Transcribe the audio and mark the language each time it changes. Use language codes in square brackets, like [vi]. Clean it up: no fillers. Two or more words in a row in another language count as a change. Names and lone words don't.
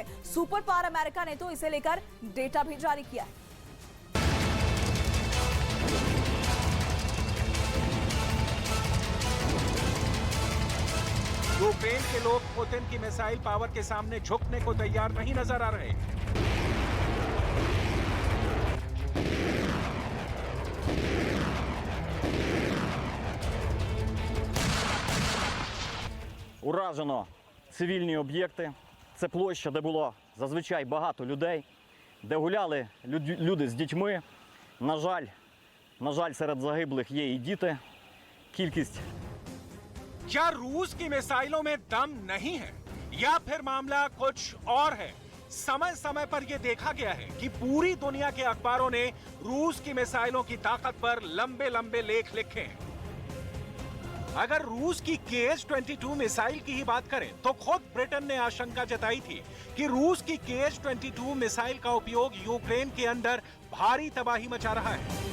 [en] super power [hi] अमेरिका ने तो इसे लेकर डेटा भी जारी किया है। यूक्रेन के लोग पुतिन की [en] missile power [hi] के सामने झुकने को तैयार नहीं नजर आ रहे। [uk] Уражено цивільні об'єкти. Це площа, де було зазвичай багато людей, де гуляли люди з дітьми. На жаль, серед загиблих є і діти. Кількість. [hi] क्या रूस की मिसाइलों में दम नहीं है या फिर मामला कुछ और है? समय समय पर यह देखा गया है कि पूरी दुनिया के अखबारों ने रूस की मिसाइलों की ताकत पर लंबे लंबे लेख लिखे हैं। अगर रूस की KH-22 मिसाइल की ही बात करें तो खुद ब्रिटेन ने आशंका जताई थी कि रूस की KH-22 मिसाइल का उपयोग यूक्रेन के अंदर भारी तबाही मचा रहा है।